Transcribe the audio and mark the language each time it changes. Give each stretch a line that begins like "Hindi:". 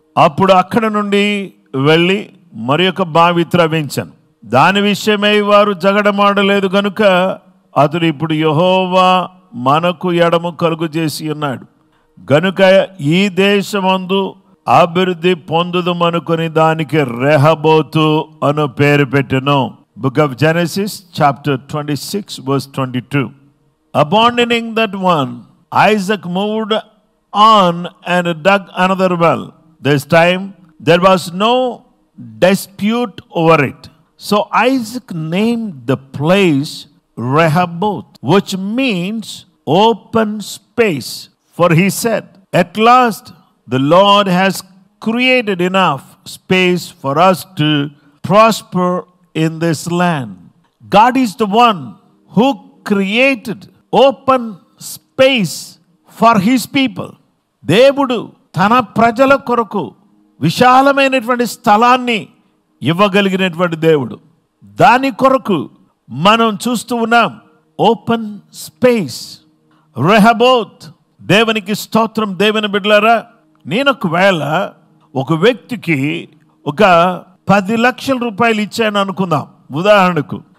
Telugu: అప్పుడు అక్కడ నుండి వెళ్ళి మరి ఒక బావి త్రవ్వించను, దాని విషయమై వారు జగడమాడలేదు గనుక అతడు ఇప్పుడు యెహోవా మనకు ఎడము కలుగు చేసి ఉన్నాడు గనుక ఈ దేశమందు అభివృద్ధి పొందుదమనుకొని దానికి రెహబోతు అను పేరు పెట్టెను.
English: Book of Genesis chapter 26 verse 22. Abandoning that one, Isaac moved on and dug another well. This time there was no dispute over it. So Isaac named the place Rehoboth, which means open space. For he said, at last the Lord has created enough space for us to prosper in this land. God is the one who created open space for his people.
Telugu: దేవుడు తన ప్రజల కొరకు విశాలమైనటువంటి స్థలాన్ని ఇవ్వగలిగినటువంటి దేవుడు. దాని కొరకు మనం చూస్తూ ఉన్నాం ఓపెన్ స్పేస్, రెహబోత్. దేవునికి స్తోత్రం. దేవుని బిడ్డలారా, నేను ఒకవేళ ఒక వ్యక్తికి ఒక 10 లక్షల రూపాయలు ఇచ్చాను అనుకుందాం ఉదాహరణకు.